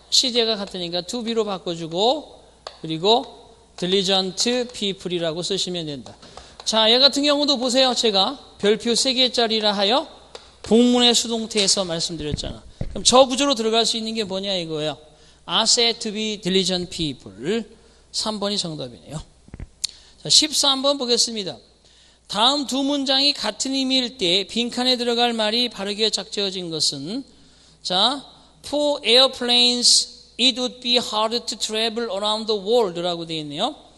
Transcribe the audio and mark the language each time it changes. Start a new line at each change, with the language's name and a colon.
Korean: 시제가 같으니까 to be로 바꿔주고, 그리고
English: diligent people
Korean: 이라고 쓰시면 된다. 자, 얘 같은 경우도 보세요. 제가 별표 3개짜리라 하여 복문의 수동태에서 말씀드렸잖아. 그럼 저 구조로 들어갈 수 있는 게 뭐냐 이거예요.
English: are said to be diligent people.
Korean: 3번이 정답이네요. 자, 13번 보겠습니다. 다음 두 문장이 같은 의미일 때 빈칸에 들어갈 말이 바르게 작지어진 것은, 자,
English: for airplanes it would be hard to travel around the world
Korean: 라고 되어 있네요.